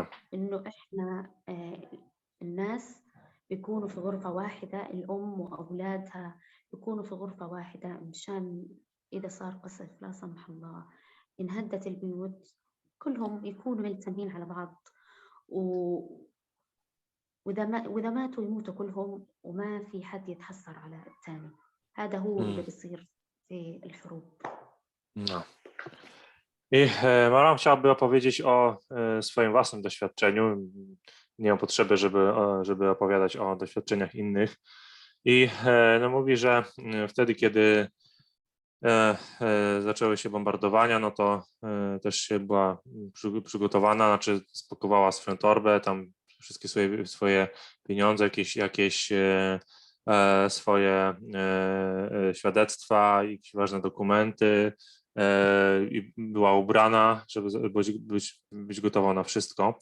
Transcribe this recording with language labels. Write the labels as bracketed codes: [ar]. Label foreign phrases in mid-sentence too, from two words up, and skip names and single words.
[ar] إنه إحنا الناس بيكونوا في غرفة واحدة، الأم وأولادها بيكونوا في غرفة واحدة، مشان إذا صار قصف لا سمح الله انهدت البيوت كلهم يكونوا ملتمين على بعض، وإذا ماتوا يموتوا كلهم وما في حد يتحسر على الثاني. هذا هو اللي بيصير في الحروب. [pl] No. I Maram chciałaby opowiedzieć o swoim własnym doświadczeniu. Nie mam potrzeby, żeby opowiadać o doświadczeniach innych. I no, mówi, że wtedy, kiedy zaczęły się bombardowania, no to też się była przygotowana, znaczy spakowała swoją torbę, tam wszystkie swoje pieniądze, jakieś swoje świadectwa, jakieś ważne dokumenty i była ubrana, żeby być gotowa na wszystko.